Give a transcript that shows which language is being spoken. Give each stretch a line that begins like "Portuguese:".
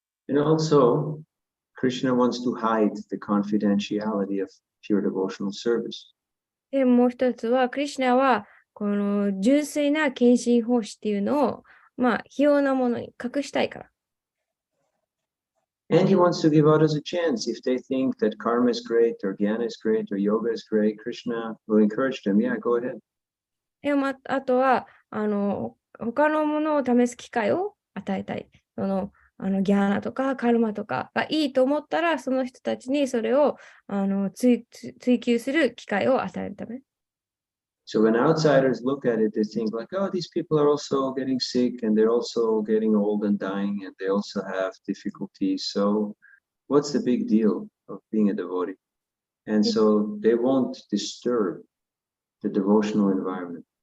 English: And also, Krishna wants to hide the confidentiality of pure devotional service.
Japanese: で、もう一つは、クリシュナはこの純粋な献身奉仕っていうのを、非要なものに隠したいから。
English: And he wants to give others a chance. If they think that karma is great, or jnana is great, or yoga is great, Krishna will encourage them. Yeah, go ahead.
Japanese: でもあとは他のものを試す機会を与えたい。ギャーナとかカルマとかがいいと思ったら、その人たちにそれを追求する機会を与えるため。
English: So when outsiders look at it, they think like, oh, these people are also getting sick and they're also getting old and dying and they also have difficulties. So what's the big deal of being a devotee? And so they won't disturb the devotional environment.